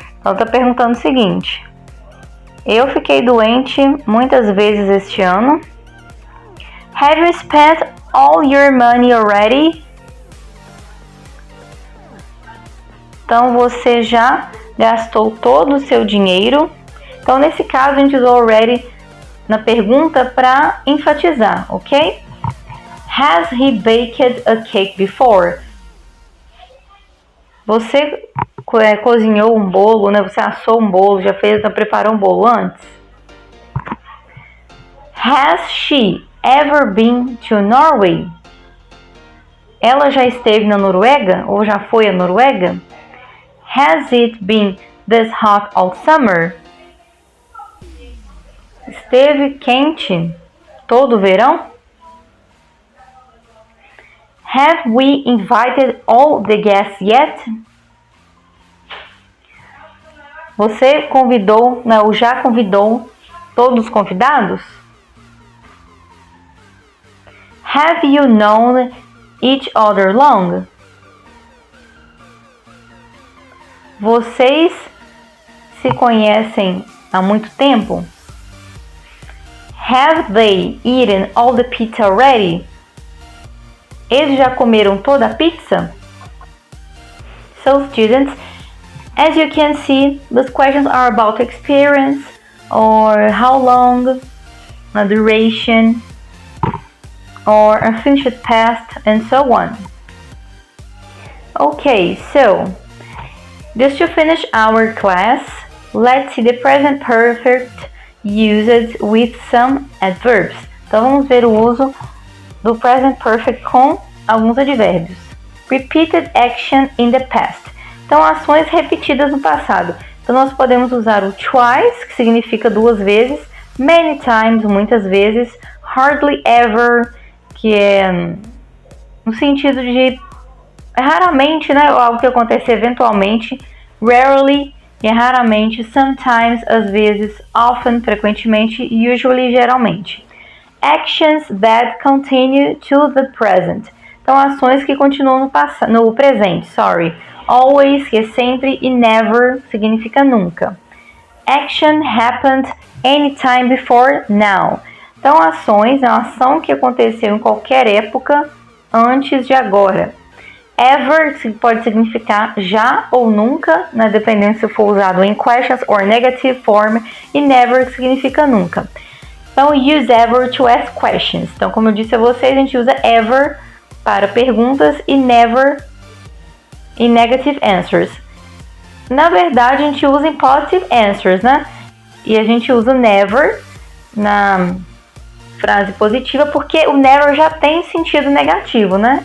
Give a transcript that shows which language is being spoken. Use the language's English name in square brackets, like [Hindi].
[Portuguese] Então tá perguntando o seguinte: eu fiquei doente muitas vezes este ano. [English] Have you spent all your money already? [Portuguese] Então você já gastou todo o seu dinheiro. Então nesse caso a gente usou already na pergunta para enfatizar, ok? [English] Has he baked a cake before? [Portuguese] Você cozinhou um bolo, né? Você assou um bolo, já preparou um bolo antes? [English] Has she ever been to Norway? [Portuguese] Ela já esteve na Noruega ou já foi à Noruega? [English] Has it been this hot all summer? [Portuguese] Esteve quente todo o verão? [English] Have we invited all the guests yet? [Portuguese] Você convidou, ou já convidou todos os convidados? [English] Have you known each other long? [Portuguese] Vocês se conhecem há muito tempo? [English] Have they eaten all the pizza already? [Portuguese] Eles já comeram toda a pizza? [English] So students, as you can see, these questions are about experience or how long, a duration, or a finished past, and so on. Okay, so just to finish our class, let's see the present perfect used with some adverbs. [Portuguese] Então vamos ver o uso do present perfect com alguns advérbios. [English] Repeated action in the past. [Portuguese] Então, ações repetidas no passado. Então, nós podemos usar o twice, que significa 2 vezes, many times, muitas vezes, hardly ever, que é no sentido de raramente, né, algo que acontece eventualmente, rarely, que é raramente, sometimes, às vezes, often, frequentemente, usually, geralmente. [English] Actions that continue to the present. [Portuguese] Então, ações que continuam no presente, always, que é sempre, e never, significa nunca. [English] Action happened anytime before now. [Portuguese] Então, ações é uma ação que aconteceu em qualquer época antes de agora. Ever pode significar já ou nunca, né, dependendo se for usado em [English] questions or negative form, [Portuguese] e never significa nunca. [English] Então, use ever to ask questions. [Portuguese] Então, como eu disse a vocês, a gente usa ever para perguntas e never em [English] negative answers. [Portuguese] Na verdade, a gente usa em [English] positive answers, [Portuguese] né? E a gente usa never na frase positiva porque o never já tem sentido negativo, né?